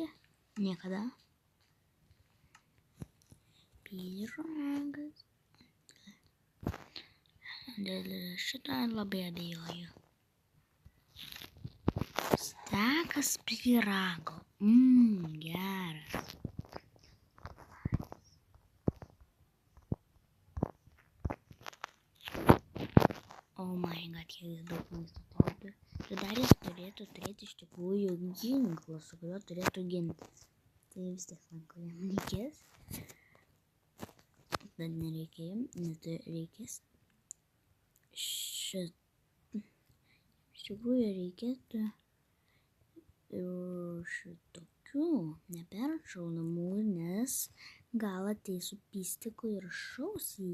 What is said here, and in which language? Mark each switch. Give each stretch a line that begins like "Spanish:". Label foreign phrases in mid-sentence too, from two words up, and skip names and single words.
Lithuanian: Niekada. Pyragas. Dėl šito labai abejoju. Stekas pyrago. Geras.
English: Oh my god,
Lithuanian: kiek daug maisto turi. Ir dar jis turėtų turėti iš tikrųjų ginklą, su kuriuo turėtų ginti. Tai vis tiek man ko jam reikės. Bet nereikės. Iš tikrųjų reikėtų šitokių neperšaunamų, nes gal ateis su pistiku ir šaus jį.